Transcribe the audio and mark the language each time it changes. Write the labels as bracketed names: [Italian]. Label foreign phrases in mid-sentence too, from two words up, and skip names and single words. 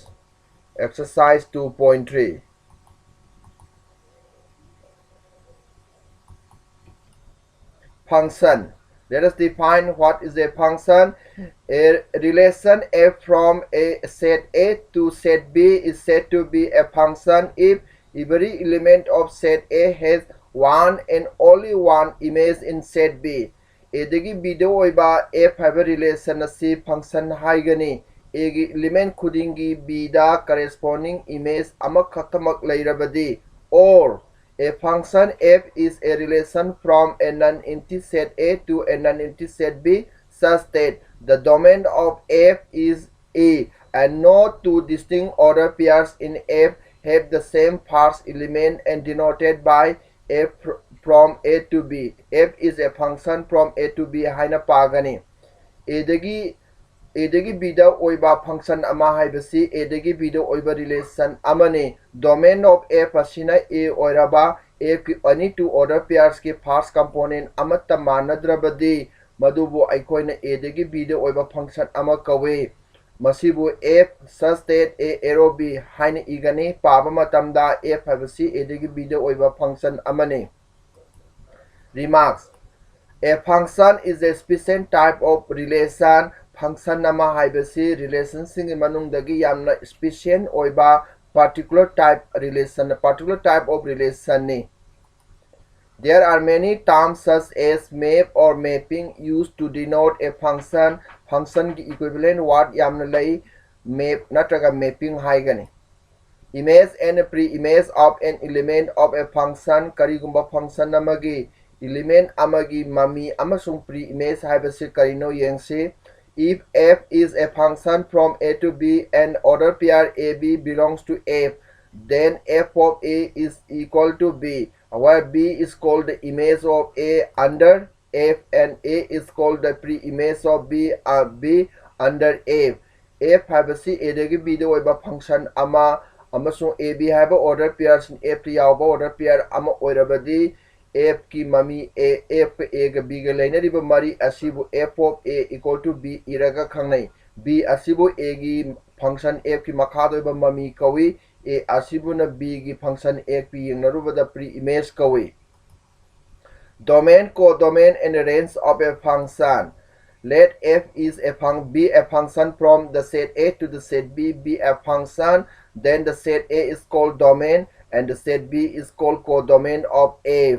[English] Exercise 2.3. Function. Let us define what is a function. A relation f from a set A to set B is said to be a function if every element of set A has one and only one image in set B. [Manipuri] Adagi B da oiba f haiba relation asi function haigani. Agi element khudingi B da [English] corresponding image [Manipuri] amakhattamak lairabadi, [English] or a function f is a relation from a non-empty set A to a non-empty set B such that the domain of f is A and no two distinct order pairs in f have the same parse element and denoted by f from A to B. F is a function from A to B [Manipuri] haina pagani. A B da oiba function ama haibasi A B da oiba relation amani. [English] Domain of f [Manipuri] asina A oiraba f ki [English] any two order pairs [Manipuri] ki [English] first component [Manipuri] amatta manadrabadi madubu aikoina A B da oiba function ama kawe. Masibu f [English] such that A arrow B [Manipuri] haina igani paba matamda f haibasi A B da oiba function amani. [English] Remarks. A function is a special type of relation. [Manipuri] Function nama haibasi relation sing manungdagi yamna special oiba [English] particular type of relation [Manipuri] ni. [English] There are many terms such as map or mapping used to denote a function. [Manipuri] Function ki equivalent word yamna lai map natraga mapping haigani. [English] Image and pre-image of an element of a function. [Manipuri] Karigumba function namagi element amagi mami amasung pre-image haibasi karino yengsi. [English] If f is a function from A to B and order pair AB belongs to f, then f of A is equal to B, where B is called the image of A under f and A is called the pre-image of B under f. [Manipuri] F haibasi A dagi B da oiba function ama amasung AB haiba [English] order pairs in F [Manipuri] yauba [English] order pair [Manipuri] ama oirabadi f ki mami a f a ga b ga lainariba mari asibu [English] f of a equal to b [Manipuri] iraga khangnai. B asibu a gi function f ki makha doiba mami kawi, a asibu na b gi function f ki yengnaruba da pre-image kawi. [English] Domain, codomain, and range of a function. Let f is be a function from the set A to the set B be a function, then the set A is called domain and the set B is called codomain of f.